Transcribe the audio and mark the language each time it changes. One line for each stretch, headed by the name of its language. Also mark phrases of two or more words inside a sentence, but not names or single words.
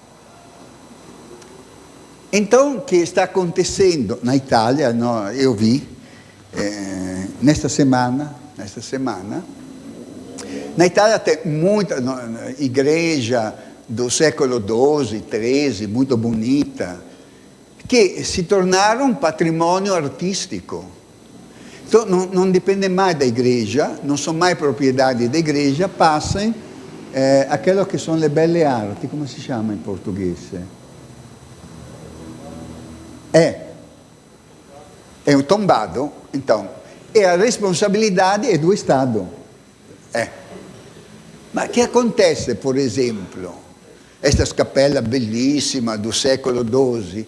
Portuguese: Então, o que está acontecendo na Itália, eu vi, nesta semana, na Itália tem muita igreja do século XII, XIII, muito bonita, que se tornaram patrimônio artístico. Então, não depende mais da igreja, não são mais propriedade da igreja, passam aquilo que são
Italian: le belle arti, come si chama
Portuguese: em português? É um tombado, então, e a responsabilidade é do Estado. Mas o que acontece, por exemplo, estas capelas belíssimas do século XII?